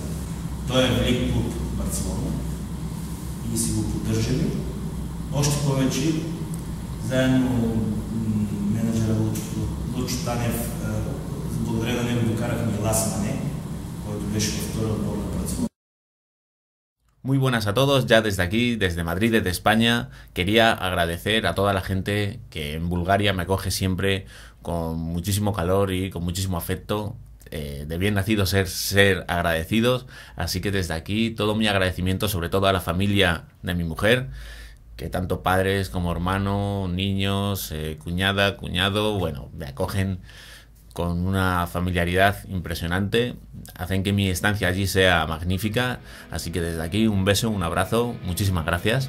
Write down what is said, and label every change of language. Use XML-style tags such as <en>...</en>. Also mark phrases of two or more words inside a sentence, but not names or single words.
<bg>Той е велик клуб Барселона и си го поддържали. Още повече заедно менеджера Лъчо Танев, благодаря на него докарахме и Лас Мане, който беше във втория отбор на Барселона.</bg> <es>Muy buenas a todos, ya desde aquí, desde Madrid, desde España, quería agradecer a toda la gente que en Bulgaria me acoge siempre con muchísimo calor y con muchísimo afecto. De bien nacidos ser agradecidos, así que desde aquí todo mi agradecimiento sobre todo a la familia de mi mujer, que tanto padres como hermano, niños, cuñada, cuñado, bueno, me acogen con una familiaridad impresionante, hacen que mi estancia allí sea magnífica, así que desde aquí un beso, un abrazo, muchísimas gracias.</es>